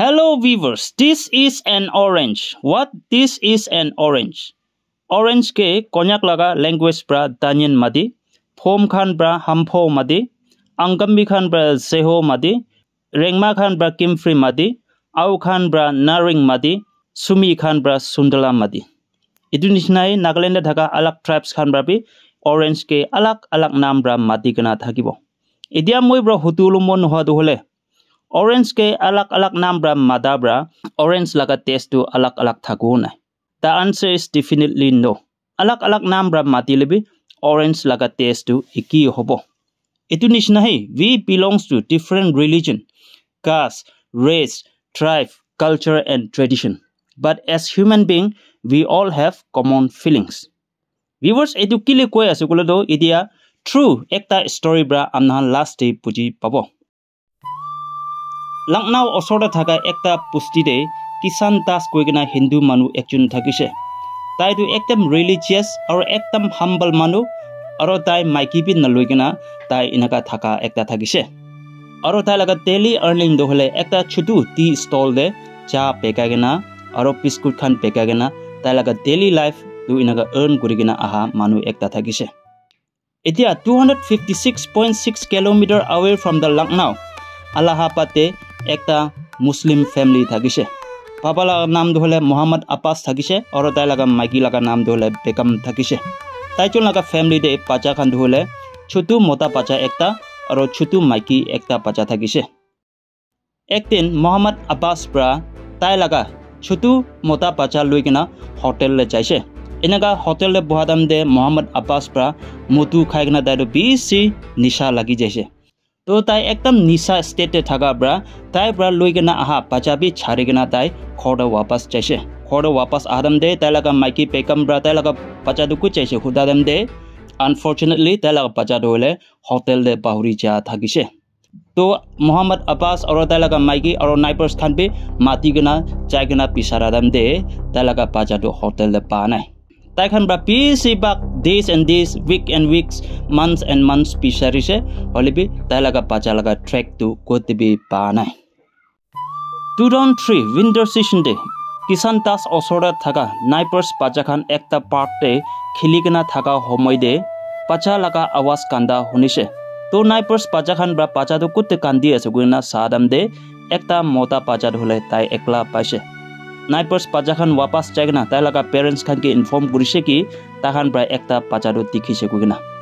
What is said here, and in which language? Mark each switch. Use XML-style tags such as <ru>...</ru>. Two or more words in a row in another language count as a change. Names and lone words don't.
<en>viewers, this is an orange. What this is an orange?</en> <nag>Orange ke konyak laga language bra danyan madi, phom khan bra hampho madi, angkambi khan bra seho madi, rengma khan bra kimfri madi, au khan bra naring madi, sumi khan bra sundala madi. Itu nisnai Nagaland thaka alak tribes khan bra bi orange ke alak naam bra madi kana thakibo. Idia moi bra hutulumon hoa du hole orange ke alak naam bra mada bra orange laga taste tu alak thaku na.</nag> <en>The answer is definitely no.</en> <nag>Alak naam bra mati lebi orange laga taste tu iki hobo. Itu nisnahi</nag> <en>we belongs to different religion, caste, race, tribe, culture and tradition. But as human being, we all have common feelings. Viewers,</en> <nag>etu kile koi ase kule do idia true ekta story bra amna last day puji pabo. Langnau osoda thaka ekta pusti de Kisan Das koigena Hindu manu ekjun thakise. Tai tu ekdam religious aur ekdam humble manu aro tai maiki bi naloigena tai inaka thaka ekta thakise. Aro tai laga</nag> <en>daily earning</en> <nag>do hole ekta chutu</nag> <en>tea stall</en> <nag>de cha pekagena aro biscuit khan pekagena tai laga</nag> <en>daily life</en> <nag>tu inaka earn kurigena aha manu ekta thakise. Etia</nag> <en>256.6 km away from the Lucknow</en> <nag>Allahabad ekta Muslim family thakise. Papa laga naam do hole Muhammad Abbas thakise aro tai laga maiki laga naam do hole Begum thakise. Tai chon laga family de pacha khan do hole chutu mota pacha ekta aro chutu maiki ekta pacha thakise. Ekdin Muhammad Abbas bra tai laga chutu mota pacha loigena hotel le jaise. Inaga hotel le bohadam de Muhammad Abbas bra motu khaigena dai do bisi nisha lagi jaise. To tai ekdam nisha state thaga bra tai bra loigena aha pacha bi chharigena tai khoda wapas jaise. Khoda wapas adam de tai laga maiki Begum bra tai laga pacha du ku jaise hudadam de unfortunately tai laga pacha do hole hotel de bahuri ja thagise. To Muhammad Abbas aro tai laga maiki aro neighbors khan bi mati gena jaigena pisaradam de tai laga pacha do hotel de pa nai. Tai khan bra</nag> <en>busy back days and days, week and weeks, months and months</en> <nag>pisarise holibi tai laga pacha laga track tu kotibi pa nai. 2003</nag> <en>winter season</en> <nag>de Kisan Das osora thaga neighbors pacha khan ekta park te khiligena thaga homoy de pacha laga awaz kanda hunise. To neighbors pacha khan bra pacha tu kutte kandi ase guina sadam de ekta mota pacha hole tai ekla paise. Neighbors pacha khan wapas jaigena tai laga parents khan ke inform kurise ki ta khan bra ekta pacha do dikhise guina.</nag>